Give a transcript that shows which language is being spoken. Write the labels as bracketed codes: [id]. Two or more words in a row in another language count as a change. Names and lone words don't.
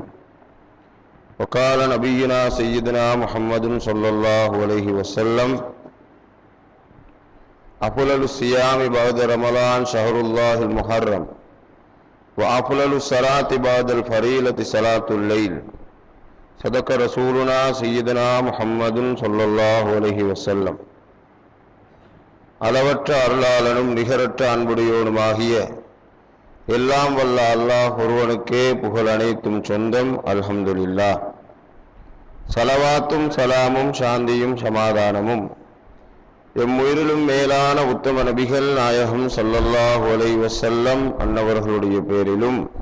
[ar] وقال نبينا سيدنا محمد صلى الله عليه وسلم: أفضل الصيام بعد رمضان شهر الله المحرم، وأفضل الصلاة بعد الفريضة صلاة الليل. صدق رسولنا سيدنا محمد صلى الله عليه وسلم. [ta] அளவற்ற அருளாளனும் நிகரற்ற அன்புடையோனுமாகிய எல்லாம் வல்ல அல்லாஹ் ஒருவனுக்கே புகழ் அனைத்தும் சொந்தம். அல்ஹம்துலில்லாஹ். ஸலவாத்தும் சலாமும் சாந்தியும் சமாதானமும் எம்முயிரிலும் மேலான உத்தம நபிகள் நாயகம் [ar] صلى الله عليه وسلم [ta] அன்னவர்களுடைய பேரிலும்,